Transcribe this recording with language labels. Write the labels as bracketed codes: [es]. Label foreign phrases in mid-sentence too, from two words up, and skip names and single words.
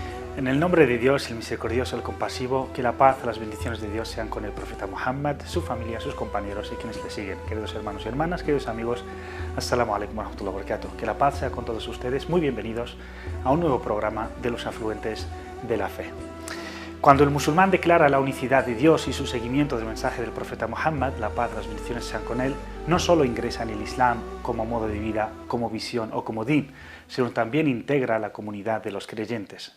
[es] En el nombre de Dios, el misericordioso, el compasivo, que la paz, las bendiciones de Dios sean con el profeta Muhammad, su familia, sus compañeros y quienes le siguen. Queridos hermanos y hermanas, queridos amigos, [ar] السلام عليكم ورحمة الله وبركاته. [es] Que la paz sea con todos ustedes. Muy bienvenidos a un nuevo programa de los afluentes de la fe. Cuando el musulmán declara la unicidad de Dios y su seguimiento del mensaje del profeta Muhammad, la paz, las bendiciones sean con él, no solo ingresa en el Islam como modo de vida, como visión o como din, sino también integra a la comunidad de los creyentes.